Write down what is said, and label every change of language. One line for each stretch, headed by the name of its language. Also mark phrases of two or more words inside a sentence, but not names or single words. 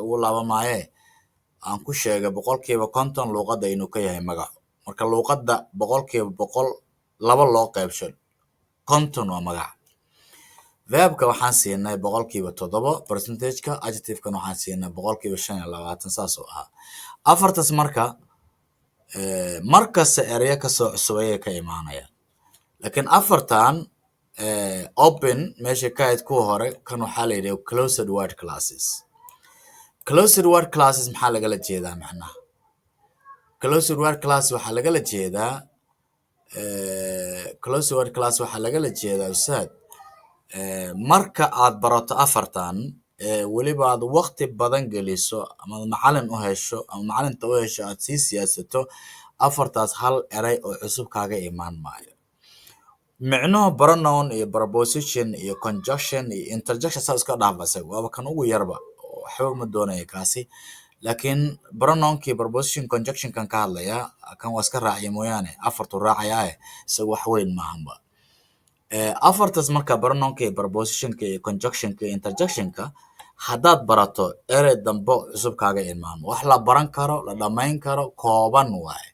Somali: ugu laabamaaye aan ku sheegay boqolkiiba 50 luuqadda inuu ka yahay magaco marka luuqadda boqolkiiba 100 laba loo qaybsho 50 waa magaca verbka waxaan siinay boqolkiiba 7 percentage-ka adjective-kan waxaan siinay boqolkiiba 25 saas oo ahaa afartaas marka markasta ereyo kasoo cusubay ka imaanayaan laakiin afartan open meesha ka ahayd kuwa hore kan waxaa la yidhaha
English: closed word classes
Somali: maxaa lagala jeedaa macnaha
English: closed word class
Somali: waxaa lagala jeedaa ustaad marka aad barato afartan weliba aad waqti badan geliso ama macalin u hesho ama macalinta u hesho aad sii siyaasato afartaas hal eray oo cusub kaaga imaan maayo. micnuhu pronoun iyo preposition iyo conjunction iyo interjection saa iska dhaaf asaga waaba kan ugu yarba waxba ma doonaya kaasi. laakiin pronounkii
English: preposition conjunction
Somali: kan ka hadlaya kan waa iska raaciya mooyaane afartu raacayaaye isaga wax weyn maahanba. afartaas marka pronounka iyo prepositionka iyo conjunctionka iyo interjectionka haddaad barato erey dambe cusub kaaga imaamo wax la baran karo la dhammayn karo kooban waaye.